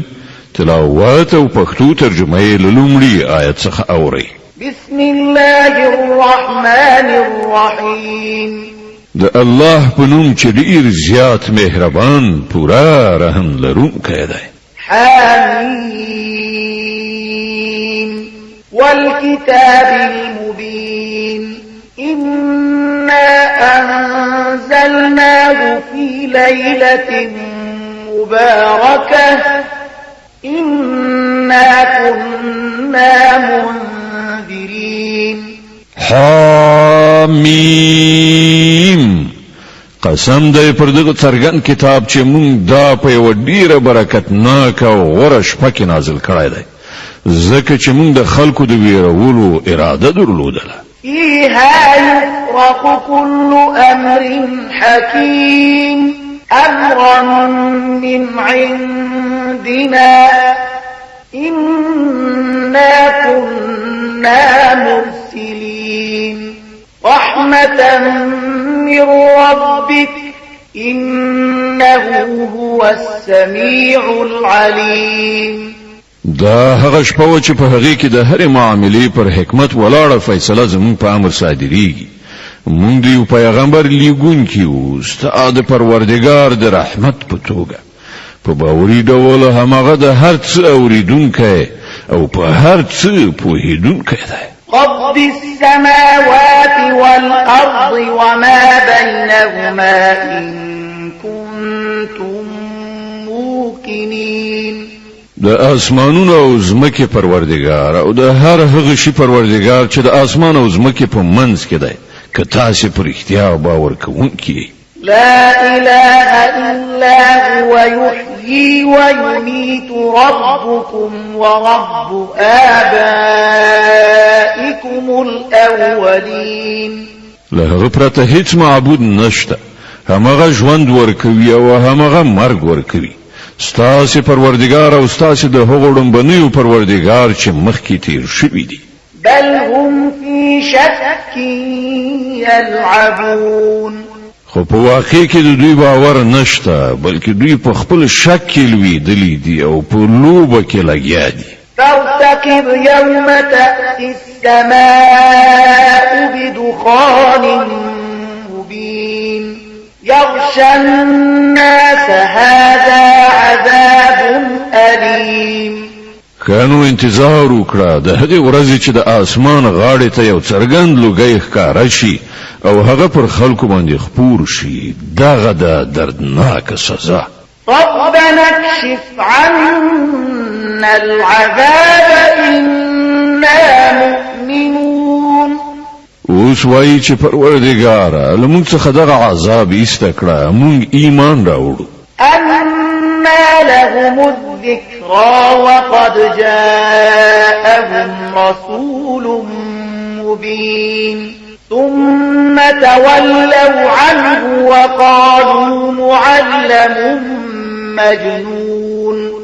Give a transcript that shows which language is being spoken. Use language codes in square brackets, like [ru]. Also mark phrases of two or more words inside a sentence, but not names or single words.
[ps] تلاوت او پښتو ترجمه یې لومړی آیت څخه اوري. [ar] بسم الله الرحمن الرحیم. [ps] د الله په نوم چې ډیر زیات مهربان پورا رحم لرونکی دی. [ar] حمیم والكتاب المبين إنا أنزلناه في ليلة مباركة إنا كنا منذرين. [ps] حمیم قسم دی پر دغه څرګند کتاب چې مونږ دا په یو ډیره برکتناک او غوره شپه کې نازل کړی دی ځکه چې مونږ د خلکو د ویرولو اراده درلودله. [ar] فيها يفرق كل أمر حكيم أمرا من عندنا إنا كنا مرسلين رحمة من ربك إنه هو السميع العليم. [ps] دا هغه شپه چې په هغه کې د هرې معاملې پر حکمت ولاړه فیصله زموږ په امر صادریږي. مونږ د یو پیغمبر لیږونکي وو ستا د پروردګار د رحمت په توګه په باوري ډول همغه د هر څه اوریدونکی او په هر څه پوهیدونکی دی. [ar] رب السماوات والأرض وما بينهما إن كنتم موقنين. [ps] د اسمانونو او زمکه پروردگار او د هر هغه شی پروردگار چې د اسمان او زمکه په منځ کې دی که تاسو پر اختیار باور کوونکی. [ar] لا إله إلا هو يحيي ويميت ربكم ورب آبائكم الأولين. [ps] له پرته هیڅ معبود نشته. همغه ژوند ورکوي او همغه مرګ ورکوي. ستاسو پروردگار او ستاسو د هغو ډمبنیو پروردگار چې مخکې تیر شوی دی. [ar] بل هم في شك يلعبون. [ps] خو په واقع کې د دوی باور نشته بلکې دوی په خپل شک کې لویدلي دي او په لوبه کې لګیا دي. [ar] فارتقب يوم تأتي السماء بدخان مبين يغشى الناس هذا عذاب أليم. [ps] کانو انتظار وکړه د هغې ورځې چې د اسمان غاړې ته یو څرګند لوګی ښکاره شي او هغه پر خلکو باندې خپور شي. دغه د دردناک سزا. [ar] ربنا اكشف عنا العذاب إنا مؤمنون. [ps] اوس وایي چې پروردګاره لمونږ څخه دغه عذاب ایسته کړه مونږ ایمان راوړو. [ar] أنا لهم الذكرى وقد جاءهم رسول مبين ثم تولوا عنه وقالوا معلم مجنون.